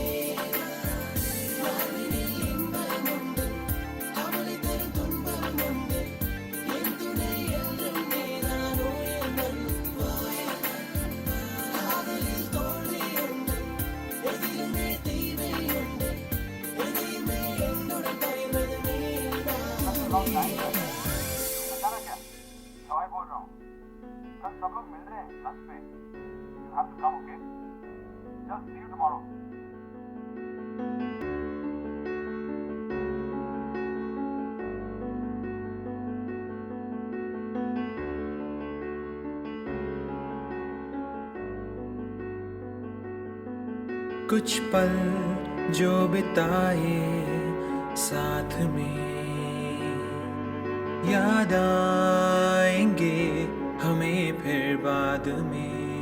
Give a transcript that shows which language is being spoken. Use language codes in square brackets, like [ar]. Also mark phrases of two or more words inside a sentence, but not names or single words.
[ta] வாழ்வினில் இன்பம் உண்டு, கவலை தரும் துன்பம் உண்டு, என் துணை என்றும் நீதானோ என் நண்பாய. காதலில் தோல்வி உண்டு, எதிலுமே தீமை உண்டு, எதையுமே என்னுடன் பகிர்வது நீதானே. [hi] सवाई बोल रहा हूँ, कल सब लोग मिल रहे हैं लंच पे. [en] You have to come, okay? Just see you tomorrow. [hi] कुछ पल जो बिताए साथ में याद आएंगे हमें फिर बाद में.